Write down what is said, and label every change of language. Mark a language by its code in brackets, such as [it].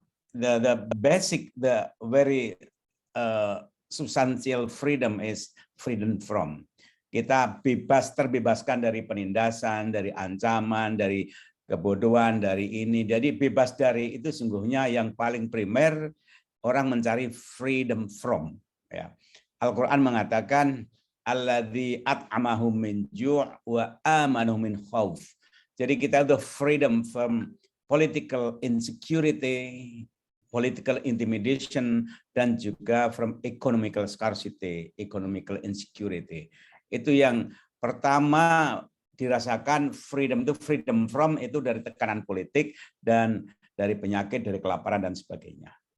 [en] The basic, the very substantial freedom is freedom from. [id] Kita terbebaskan dari penindasan, dari ancaman, dari kebodohan, dari ini. Jadi bebas dari itu sungguhnya yang paling primer orang mencari [en] freedom from. [id] Ya. Al-Quran mengatakan [ar] alladzi at'amahum min ju' wa amanahum min khauf. [id] Jadi kita [en] the freedom from political insecurity, political intimidation, [id] dan juga [en] from economical scarcity, economical insecurity. [id] Itu yang pertama dirasakan freedom itu, freedom from itu dari tekanan politik dan dari penyakit, dari kelaparan dan sebagainya.